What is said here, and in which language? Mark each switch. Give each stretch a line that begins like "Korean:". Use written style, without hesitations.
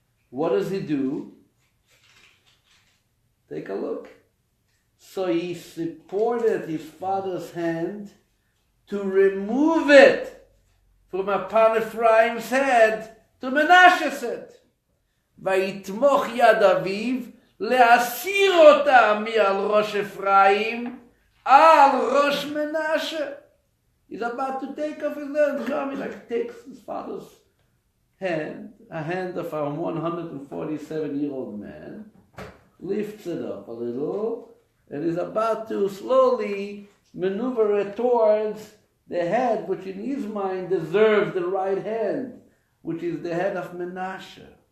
English: What does he do? Take a look. So he supported his father's hand to remove it from upon Ephraim's head to Menashe's head.
Hebrew: ויתמוך יד אביו להסיר אותה מעל ראש אפרים על ראש מנשה.
English: He's about to take off his hand. He like takes his father's hand, a hand of a 147-year-old man, lifts it up a little, and is about to slowly maneuver it towards the head, which in his mind deserves the right hand, which is the head of Menashe.